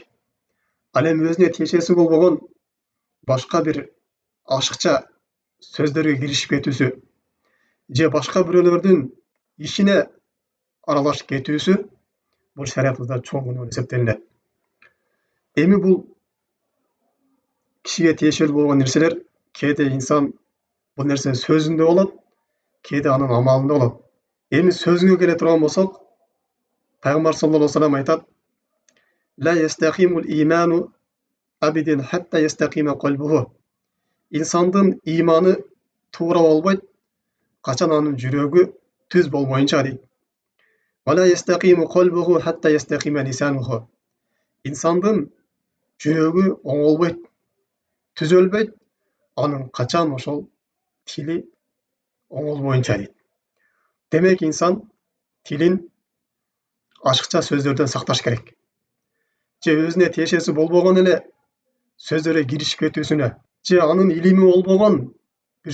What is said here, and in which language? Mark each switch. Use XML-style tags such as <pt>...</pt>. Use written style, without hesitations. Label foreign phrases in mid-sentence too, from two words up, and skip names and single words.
<ky>Ал эми өзүнө тиешеси болбогон башка бир ашыкча сөздөргө киришип кетүүсү же башка бирөөлөрдүн ишине аралашып кетүүсү бул шариятыбызда чоң күнөө болуп эсептелинет. Эми бул кишиге тиешелүү болгон нерселер кээде инсан бул нерсе сөзүндө болот, кээде анын амалында болот. Эми сөзүнгө келе турган болсок, Пайгамбар</ky> <ar>صلى الله عليه وسلم</ar> <ky>айтат:</ky> <ar>"لا يستقيم إيمان عبد حتى يستقيم قلبه."</ar> <ky>Инсандын иманы туура болбойт, качан анын жүрөгү түз болбоюнча дейт.</ky> <ar>"ولا يستقيم قلبه حتى يستقيم لسانه."</ar> <ky>Инсандын жүрөгү оңолбойт, түзөлбөйт, анын качан ошол тили оңолбоюнча дейт. Демек инсан тилин ашыкча сөздөрдөн сакташ керек. Же өзүнө тиешеси болбогон эле сөздөргө киришип кетүүсүнө, же анын илими болбогон бир</ky>